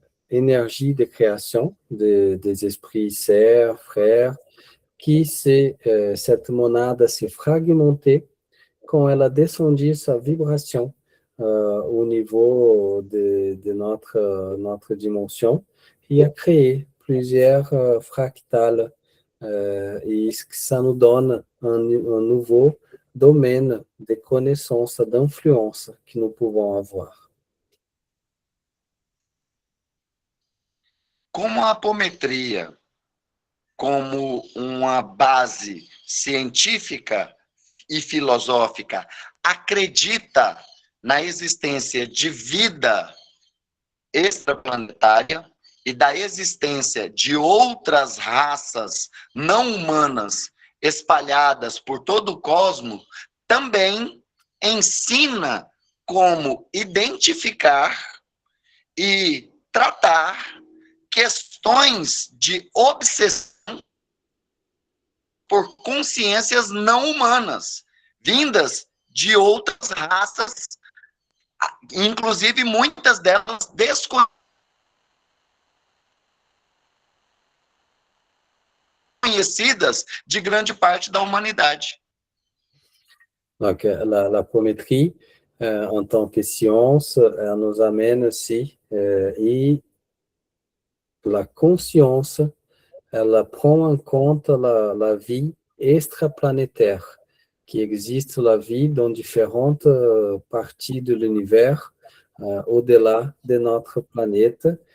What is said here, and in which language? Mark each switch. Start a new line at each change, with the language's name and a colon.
French: énergie de création, des esprits sœurs, frères, qui cette monade s'est fragmentée quand elle a descendu sa vibration au niveau de notre dimension et a créé plusieurs fractales. Et ça nous donne un nouveau domaine de connaissance, d'influence que nous pouvons avoir.
Portuguese: Como a apometria, como uma base científica e filosófica, acredita na existência de vida extraplanetária e da existência de outras raças não humanas espalhadas por todo o cosmos, também ensina como identificar e tratar questões de obsessão por consciências não humanas, vindas de outras raças, inclusive muitas delas desconhecidas de grande parte da humanidade.
French: Donc, l'apométrie, en tant que science, elle nous amène aussi, et la conscience, elle prend en compte la vie extraplanétaire, qui existe la vie dans différentes parties de l'univers, au-delà de notre planète.